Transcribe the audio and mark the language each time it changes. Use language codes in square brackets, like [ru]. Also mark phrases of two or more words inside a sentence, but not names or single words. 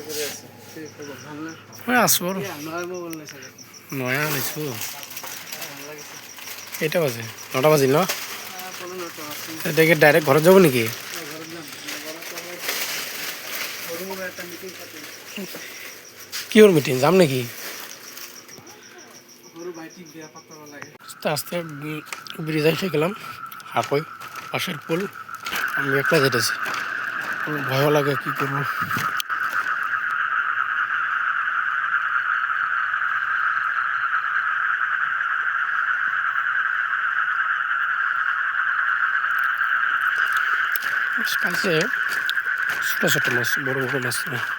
[as] আছোঁ আৰু নয়া আনিছোঁ। কেইটা বাজে? 9টা বাজিল ন? এতিয়া ডাইৰেক্ট ঘৰত যাব নেকি? কিহৰ মিটিং? যাম নেকি? [bn] আস্তে আস্তে ব্রিজ এসে গেলাম। হাকই পাশের পুল। আমি একটা যেতেছি, ভয়ও লাগে, কি করবো। পাইছে ছোটো ছোটো মাছ, বড় বড় মাছ না।